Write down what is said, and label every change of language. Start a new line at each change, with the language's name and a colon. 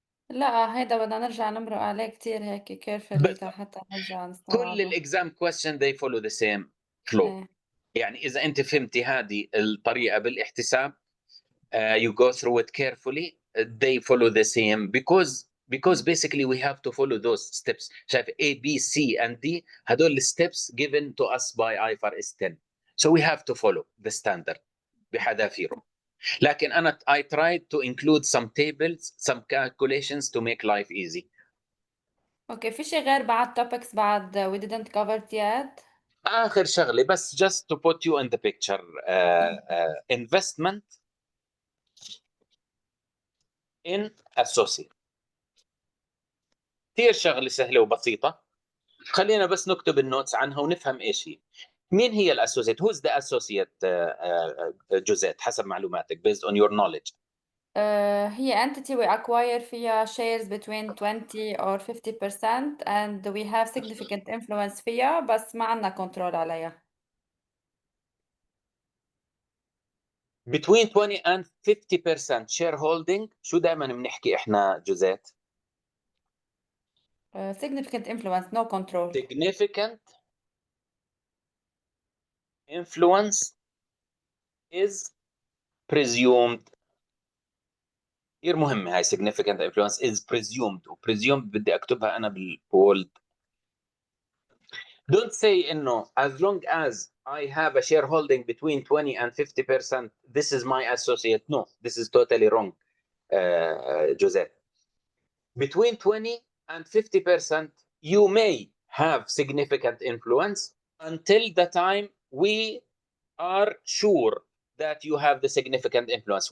Arabic: لا هيدا بدنا نرجع نمرق عليه كتير هيك
English: carefully
Arabic: حتى نرجع كل نستوعبه.
English: الاكزام question they follow the same flow.
Arabic: إيه. يعني إذا أنت فهمتي هذه الطريقة بالاحتساب
English: you go through it carefully they follow the same because basically we have to follow those steps.
Arabic: شايف
English: A, B, C and D
Arabic: هدول
English: steps given to us by IFRS 10. So we have to follow the standard
Arabic: بحذافيره. لكن أنا
English: I tried to include some tables, some calculations to make life easy.
Arabic: اوكي في شيء غير بعد topics بعد
English: we didn't cover it yet.
Arabic: آخر شغلة بس
English: just to put you in the picture investment in associate.
Arabic: كثير شغلة سهلة وبسيطة. خلينا بس نكتب النوتس عنها ونفهم ايش هي. مين هي الاسوسيت؟
English: Who's the associate جوزيت
Arabic: حسب معلوماتك
English: based on your knowledge؟ هي entity we acquire فيها shares between 20 or 50% and we have significant influence فيها
Arabic: بس ما عندنا
English: control عليها. Between 20 and 50% shareholding
Arabic: شو دائما بنحكي احنا
English: جوزيت؟ significant influence no control. Significant influence is presumed.
Arabic: كثير مهمة هاي
English: significant influence is presumed presumed
Arabic: بدي اكتبها انا بالبولد.
English: Don't say
Arabic: انه
English: as long as I have a shareholding between 20 and 50%, this is my associate. No, this is totally wrong, Joseph. Between 20 and 50%, you may have significant influence until the time we are sure that you have the significant influence.